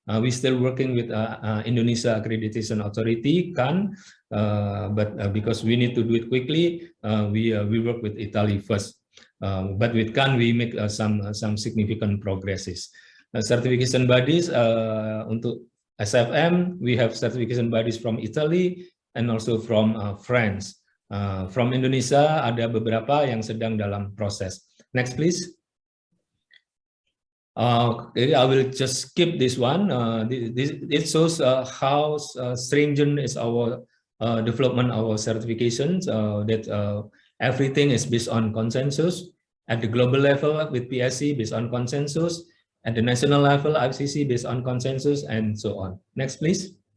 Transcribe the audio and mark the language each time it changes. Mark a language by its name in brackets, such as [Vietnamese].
[English] We still working with Indonesia Accreditation Authority, CAN, but because we need to do it quickly, we work with Italy first. But with CAN, we make some significant progresses. Certification bodies [Indonesian] untuk [English] SFM, we have certification bodies from Italy and also from France. From Indonesia, [Indonesian] ada beberapa yang sedang dalam proses. [English] Next, please. Okay, I will just skip this one. It shows how stringent is our development, our certifications, that everything is based on consensus. At the global level with PSC based on consensus. At the national level, FCC based on consensus, and so on. Next, please.